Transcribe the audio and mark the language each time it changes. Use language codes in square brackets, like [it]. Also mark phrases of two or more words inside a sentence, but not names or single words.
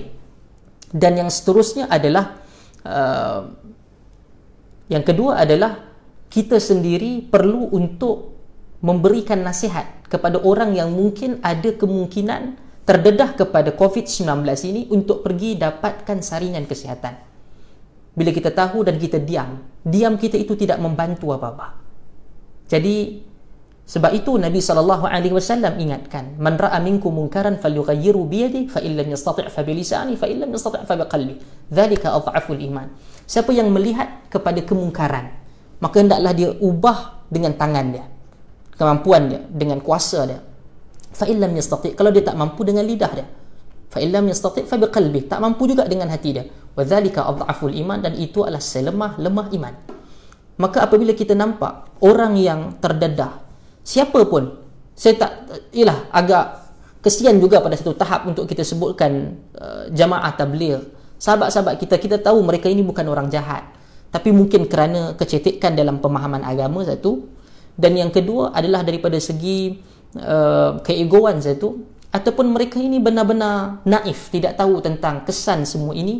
[ms] Dan yang seterusnya adalah yang kedua adalah kita sendiri perlu untuk memberikan nasihat kepada orang yang mungkin ada kemungkinan terdedah kepada COVID-19 ini untuk pergi dapatkan saringan kesihatan. Bila kita tahu dan kita diam kita itu tidak membantu apa-apa. Jadi sebab itu Nabi SAW ingatkan, [ar] من رأى منكم منكرا فليغيره بيده فإن لم يستطع فبلسانه فإن لم يستطع فبقلبه ذلك أضعف الإيمان. [ms] Siapa yang melihat kepada kemungkaran, maka hendaklah dia ubah dengan tangan dia, kemampuan dia, dengan kuasa dia. [ar] فإن لم يستطع', [ms] kalau dia tak mampu, dengan lidah dia. [ar] فإن لم يستطع فبقلبه, [ms] tak mampu juga dengan hati dia. [ar] وذلك أضعف الإيمان, [ms] dan itu adalah selemah-lemah iman. Maka apabila kita nampak orang yang terdedah, siapa pun, saya tak, agak kesian juga pada satu tahap untuk kita sebutkan jamaah tabligh, sahabat-sahabat kita tahu mereka ini bukan orang jahat, tapi mungkin kerana kecetikan dalam pemahaman agama satu, dan yang kedua adalah daripada segi keegoan satu, ataupun mereka ini benar-benar naif, tidak tahu tentang kesan semua ini.